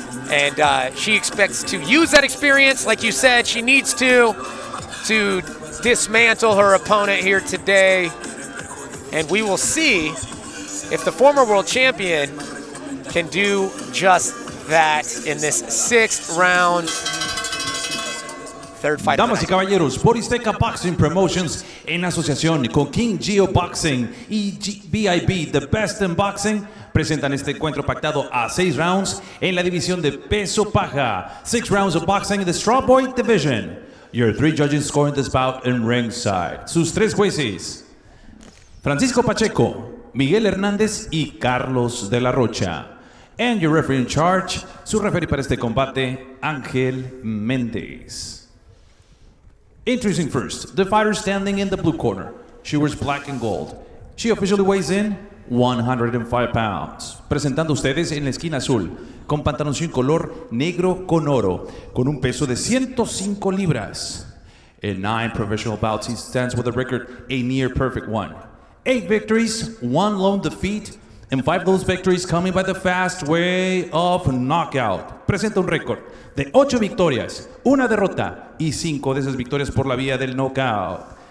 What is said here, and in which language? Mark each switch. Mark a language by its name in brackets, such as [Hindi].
[English] And she expects to use that experience, like you said, she needs to dismantle her opponent here today. And we will see if the former world champion can do just that in this 6th round, 3rd fight. [Spanish] Damas y caballeros, por Azteca Boxing Promotions en asociación con King Geo Boxing y BIB, The Best in Boxing, presentan este encuentro pactado a 6 rounds en la división de peso paja. [English] 6 rounds of boxing in the strawweight division. Your 3 judges scoring this bout in ringside. [Spanish] Sus 3 jueces: Francisco Pacheco, Miguel Hernández y Carlos de la Rocha. [English] And your referee in charge, [Spanish] su referee para este combate, [English] Ángel Méndez. Introducing first, the fighter standing in the blue corner. She wears black and gold. She officially weighs in 105 pounds. [Spanish] Presentando ustedes en la esquina azul, con pantaloncillo color negro con oro, con un peso de 105 libras. [English] In 9 professional bouts, he stands with a record a near perfect one. 8 victories, 1 lone defeat, and 5 of those victories coming by the fast way of knockout. [Spanish] Presenta un récord de 8 victorias, 1 derrota y 5 de esas victorias por la vía del knockout.